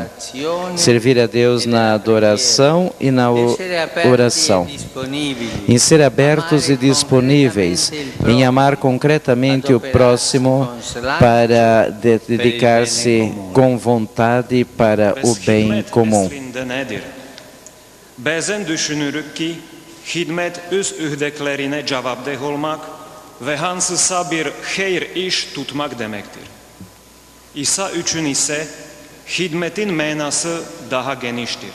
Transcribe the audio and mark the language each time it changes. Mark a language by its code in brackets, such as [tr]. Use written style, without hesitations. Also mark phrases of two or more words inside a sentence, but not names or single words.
[pt] Servir a Deus na adoração e na oração. Em ser abertos e disponíveis. Em amar concretamente o próximo para dedicar-se com vontade para o bem comum. [az] Bəzən düşünürük ki, xidmət öz öhdəklərinə cavabdeh olmaq və hansısa bir xeyr iş tutmaq deməkdir. İsa üçün isə xidmətin mənası daha genişdir.